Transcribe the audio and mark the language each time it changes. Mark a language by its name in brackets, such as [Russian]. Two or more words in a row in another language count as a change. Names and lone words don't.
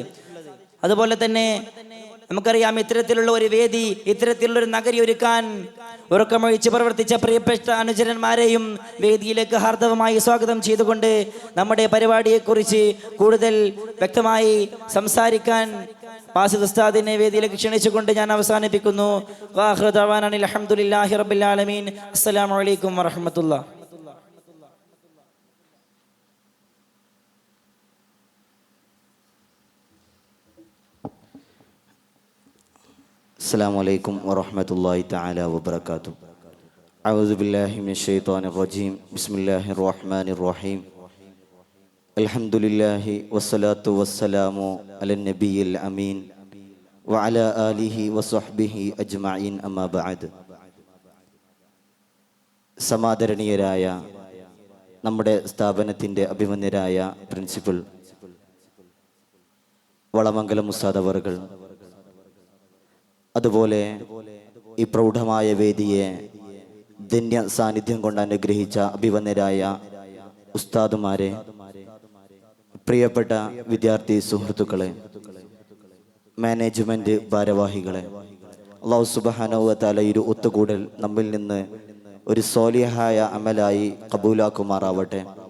[Malayalam] അതുപോലെ തന്നെ നമുക്കറിയാം, ഇത്തരത്തിലുള്ള ഒരു വേദി, ഇത്തരത്തിലുള്ള ഒരു നഗരി ഒരുക്കാൻ ഉറക്കമൊഴിച്ച് പ്രവർത്തിച്ച പ്രിയപ്പെട്ട അനുചരന്മാരെയും വേദിയിലേക്ക് ഹാർദവമായി സ്വാഗതം ചെയ്തുകൊണ്ട് നമ്മുടെ പരിപാടിയെക്കുറിച്ച് കൂടുതൽ വ്യക്തമായി സംസാരിക്കാൻ ബാസിദ് ഉസ്താദിനെ വേദിയിലേക്ക് ക്ഷണിച്ചുകൊണ്ട് ഞാൻ അവസാനിപ്പിക്കുന്നു. [Arabic] وآخر دعوانا الحمد لله رب العالمين. السلام عليكم ورحمة الله. السلام عليكم ورحمة الله تعالى وبركاته. أعوذ بالله من الشيطان الرجيم. بسم الله الرحمن الرحيم. الحمد لله والصلاة والسلام على النبي الأمين وعلى آله وصحبه أجمعين أما بعد. [Malayalam] സമാദരണീയരായ നമ്മുടെ സ്ഥാപനത്തിൻ്റെ അഭിമന്യരായ പ്രിൻസിപ്പൽ വളമംഗലം ഉസ്താദ് അവർകൾ, അതുപോലെ ഈ പ്രൗഢമായ വേദിയെ ധന്യ സാന്നിധ്യം കൊണ്ട് അനുഗ്രഹിച്ച അഭിവന്യരായ ഉസ്താദുമാരെ, പ്രിയപ്പെട്ട വിദ്യാർത്ഥി സുഹൃത്തുക്കളെ, മാനേജ്മെന്റ് ഭാരവാഹികളെ, അല്ലാഹു [Arabic] سبحانه وتعالى [Malayalam] ഒരു ഒത്തുകൂടൽ നമ്മിൽ നിന്ന് ഒരു സ്വാലിഹായ അമലായി കബൂലാക്കുമാറാവട്ടെ.